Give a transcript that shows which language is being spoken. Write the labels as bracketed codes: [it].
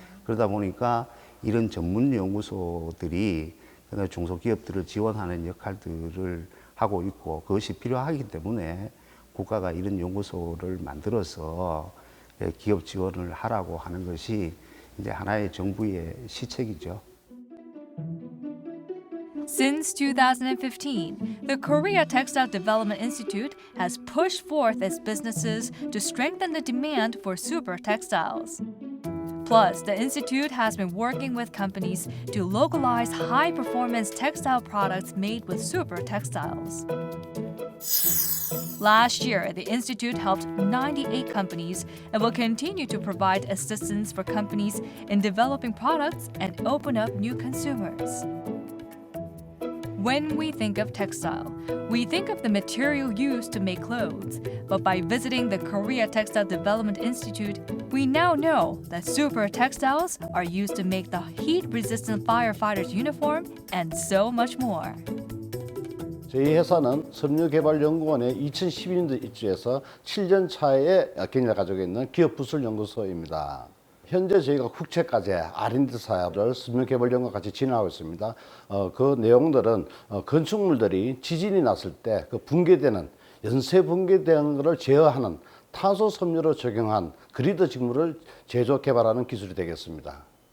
[ko] 그러다 보니까 이런 전문 연구소들이 중소기업들을 지원하는 역할들을 하고 있고 그것이 필요하기 때문에 국가가 이런 연구소를 만들어서 기업 지원을 하라고 하는 것이 이제 하나의 정부의 시책이죠. [en] Since 2015, the Korea Textile Development Institute has pushed forth its businesses to strengthen the demand for super textiles. Plus, the institute has been working with companies to localize high-performance textile products made with super textiles. Last year, the institute helped 98 companies and will continue to provide assistance for companies in developing products and open up new consumers. When we think of textile, we think of the material used to make clothes. But by visiting the Korea Textile Development Institute, we now know that super textiles are used to make the heat-resistant firefighters' uniform and so much more. [ko] 저희 회사는 섬유개발연구원에 2012년도 입주해서 7년 차의 경력을 가지고 있는 기업부설연구소입니다. 현재 저희가 국책과제 R&D 사업을 섬유개발연구원과 같이 진행하고 있습니다. 그 내용들은 건축물들이 지진이 났을 때 그 붕괴되는 연쇄 붕괴되는 것을 제어하는 탄소 섬유를 적용한 그리드 직물을 제조 개발하는 기술이 되겠습니다.